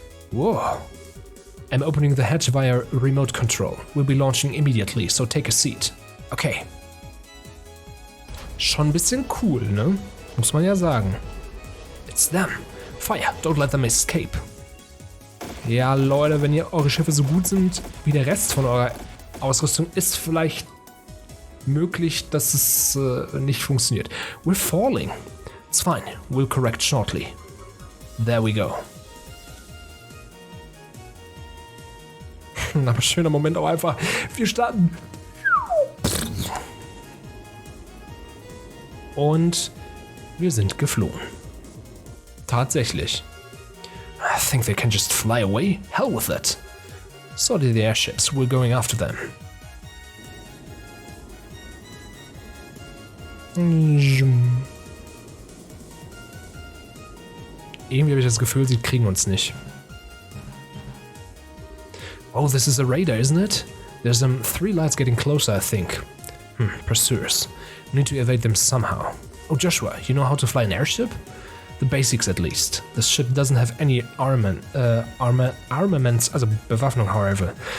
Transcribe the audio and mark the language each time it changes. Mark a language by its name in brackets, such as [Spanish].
[English] Whoa. I'm opening the hatch via remote control. We'll be launching immediately, so take a seat. Okay. [German] Schon ein bisschen cool, ne? Muss man ja sagen. [English] It's them. Fire, don't let them escape. [German] Ja, Leute, wenn eure Schiffe so gut sind wie der Rest von eurer Ausrüstung, ist vielleicht möglich, dass es nicht funktioniert. [English] We're falling. It's fine. We'll correct shortly. There we go. [German] Aber schöner Moment auch einfach. Wir starten. Und wir sind geflohen. Tatsächlich. [English] I think they can just fly away. Hell with it. So did the airships. We're going after them. [German] Irgendwie habe ich das Gefühl, sie kriegen uns nicht. [English] Oh, this is a radar, isn't it? There's 3 lights getting closer, I think. Pursuers. We need to evade them somehow. Oh, Joshua, you know how to fly an airship? The basics at least. This ship doesn't have any armaments, [German] also Bewaffnung, [English] however.